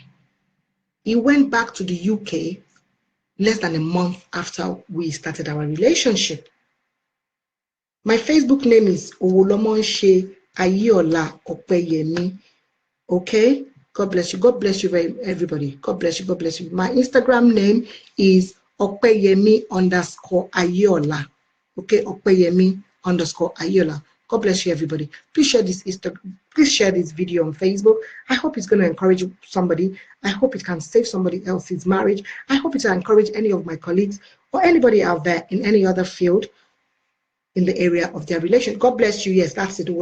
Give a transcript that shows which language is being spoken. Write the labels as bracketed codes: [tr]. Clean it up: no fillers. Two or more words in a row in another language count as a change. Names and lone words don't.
[en] He went back to the UK less than a month after we started our relationship. My Facebook name is Owolomonshe Ayola Opeyemi. Okay? God bless you. God bless you, everybody. God bless you. God bless you. My Instagram name is Opeyemi_Ayola. Okay? Opeyemi_Ayola. God bless you, everybody. Please share this video on Facebook. I hope it's going to encourage somebody. I hope it can save somebody else's marriage. I hope it will encourage any of my colleagues or anybody out there in any other field in the area of their relation. God bless you. Yes, that's it.